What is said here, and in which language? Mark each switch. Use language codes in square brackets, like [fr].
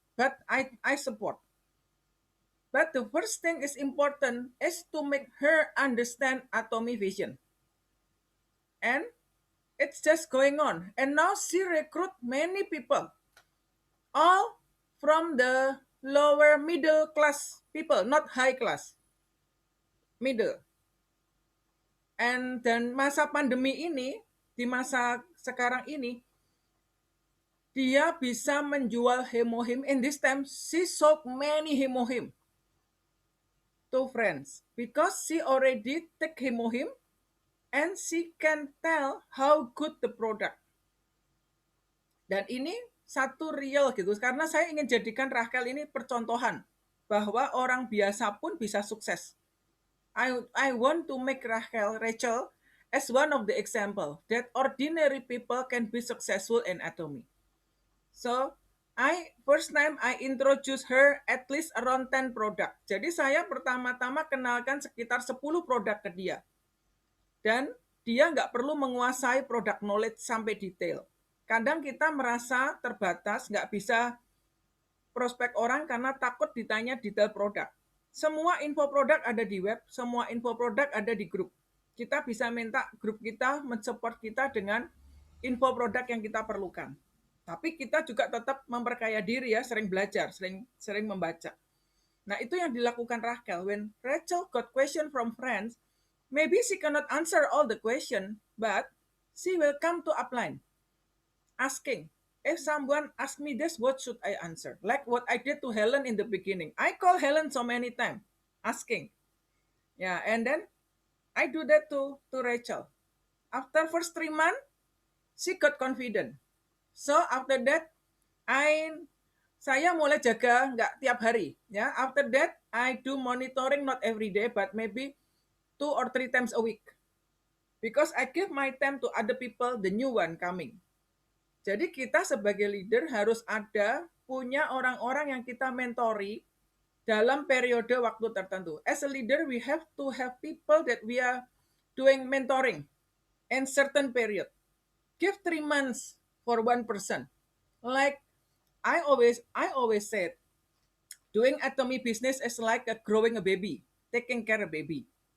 [en] But I support. But the first thing is important is to make her understand Atomy vision. And it's just going on. And now she recruit many people. All from the lower middle class people, not high class. Middle. [id] And dan masa pandemi ini, di masa sekarang ini, dia bisa menjual hemohim. [en] In this time, she sold many hemohim to friends because she already take hemohim and she can tell how good the product. [id] Dan ini satu real gitu, karena saya ingin jadikan Rachel ini percontohan bahwa orang biasa pun bisa sukses. [en] I want to make Rachel as one of the example that ordinary people can be successful in Atomy. So, first time I introduce her at least around 10 product. [id] Jadi saya pertama-tama kenalkan sekitar 10 produk ke dia. Dan dia nggak perlu menguasai product knowledge sampai detail. Kadang kita merasa terbatas, nggak bisa prospek orang karena takut ditanya detail produk. Semua info produk ada di web, semua info produk ada di grup. Kita bisa minta grup kita mensupport kita dengan info produk yang kita perlukan. Tapi kita juga tetap memperkaya diri ya, sering belajar, sering membaca. Nah, itu yang dilakukan Rachel. [en] When Rachel got question from friends, maybe she cannot answer all the question, but she will come to upline, asking, if someone ask me this, what should I answer? Like what I did to Helen in the beginning. I call Helen so many times, asking. Yeah, and then I do that to Rachel. After first 3 months, she got confident. So after that, [id] saya mulai jaga nggak tiap hari. [en] Ya, after that, I do monitoring not every day, but maybe 2 or 3 times a week. Because I give my time to other people, the new one coming. [id] Jadi kita sebagai leader harus punya orang-orang yang kita mentori dalam periode waktu tertentu. [en] As a leader, we have to have people that we are doing mentoring in certain period. Give 3 months for one person. Like I always said, doing Atomy business is like growing a baby, taking care of baby.